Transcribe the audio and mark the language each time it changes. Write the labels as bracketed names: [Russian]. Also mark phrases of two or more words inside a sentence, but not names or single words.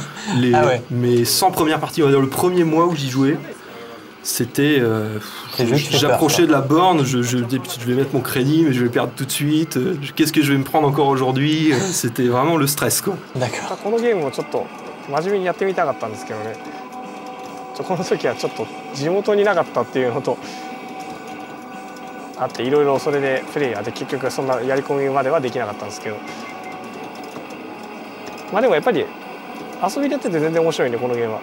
[French] Mes 100 premières parties, on va dire le premier mois où j'y jouais, c'était... j'approchais de la borne, je vais mettre mon crédit, mais je vais le perdre tout de suite. Qu'est-ce que je vais me prendre encore aujourd'hui? C'était vraiment le stress, quoi. D'accord. [Japanese] 真面目にやってみたかったんですけどね、この時はちょっと地元になかったっていうのとあって、いろいろそれでプレイヤーで結局そんなやり込みまではできなかったんですけど、まあでもやっぱり遊びでやってて全然面白いんで、このゲームは。